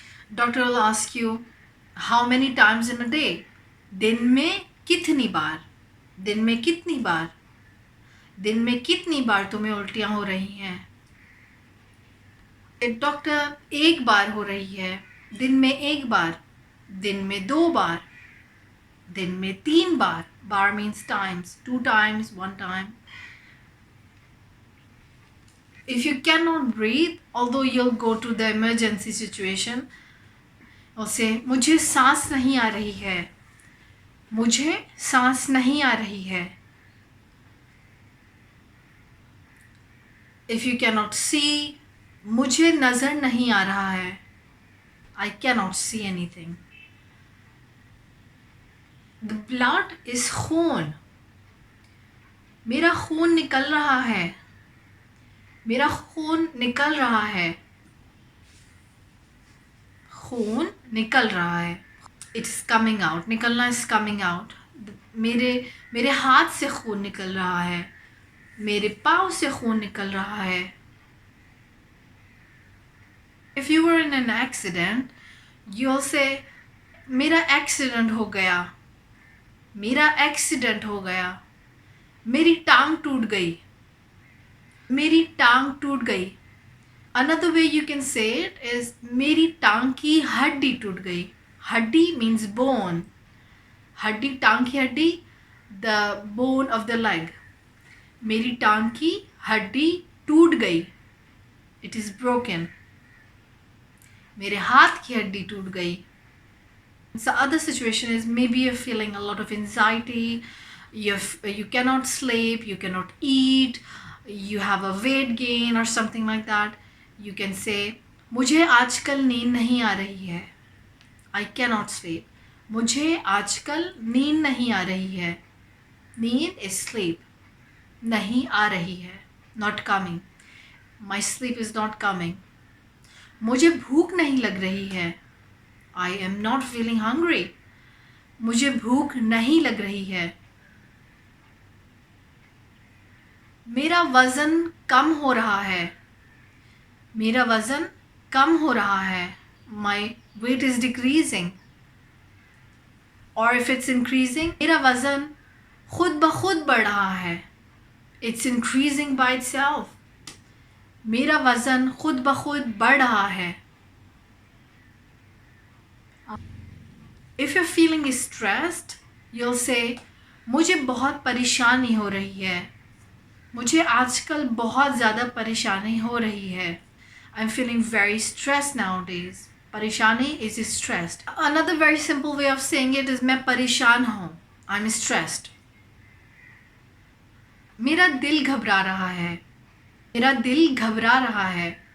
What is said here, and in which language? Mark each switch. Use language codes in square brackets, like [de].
[en] Doctor will ask you how many times in a day. [ur] دن میں کتنی بار، دن میں کتنی بار، دن میں کتنی بار تمہیں الٹیاں ہو رہی ہیں. ڈاکٹر ایک بار ہو رہی ہے، دن میں ایک بار، دن میں دو بار، دن میں تین بار. [en] بار means times, 2 times, 1 time. If you cannot breathe, although you'll go to the emergency situation, [ur] اسے مجھے سانس نہیں آ رہی ہے، [en] مجھے سانس نہیں آ رہی ہے. If you cannot see, [ur] مجھے نظر نہیں آ رہا ہے. [en] I cannot see anything. The blood is خون. [ur] میرا خون نکل رہا ہے، میرا خون نکل رہا ہے، خون نکل رہا ہے. [en] It's coming out. نکلنا is coming out. [ur] میرے ہاتھ سے خون نکل رہا ہے، میرے پاؤں سے خون نکل رہا ہے. [en] If you were in an accident, you'll say [ur] میرا ایکسیڈنٹ ہو گیا، میرا ایکسیڈنٹ ہو گیا، میری ٹانگ ٹوٹ گئی، میری ٹانگ ٹوٹ گئی. [en] Another way you can say it is [ur] میری ٹانگ کی ہڈی ٹوٹ گئی. [en] ہڈی means bone. [ur] ہڈی ٹانگ کی ہڈی, [en] the bone of the leg. [ur] میری ٹانگ کی ہڈی ٹوٹ گئی. [en] It is broken. [ur] میرے ہاتھ کی ہڈی ٹوٹ گئی. [en] The other situation is maybe you're feeling a lot of anxiety, you cannot sleep, you cannot eat, you have a weight gain or something like that. You can say [ur] مجھے آج کل نیند نہیں آ رہی ہے. [en] I cannot sleep. [ur] مجھے آج کل نیند نہیں آ رہی ہے. [en] نیند is sleep. [ur] نہیں آ رہی ہے. [en] Not coming. My sleep is not coming. [ur] مجھے بھوک نہیں لگ رہی ہے. [en] I am not feeling hungry. [ur] مجھے بھوک نہیں لگ رہی ہے. میرا وزن کم ہو رہا ہے. میرا وزن کم ہو رہا ہے. [en] My weight is decreasing. Or if it's increasing, [ur] میرا وزن خود بخود بڑھ رہا ہے. [en] It's increasing by itself. [ur] میرا وزن خود بخود بڑھ رہا ہے. [en] If you're feeling stressed, you'll say [ur] مجھے بہت پریشانی ہو رہی ہے. مجھے آج کل بہت زیادہ پریشانی ہو رہی ہے. [en] I'm feeling very stressed nowadays. پریشانی is stressed. Another very simple way of saying it is [ur] میں پریشان ہوں. [en] I'm stressed. [ur] میرا دل گھبرا رہا ہے. میرا دل گھبرا رہا ہے.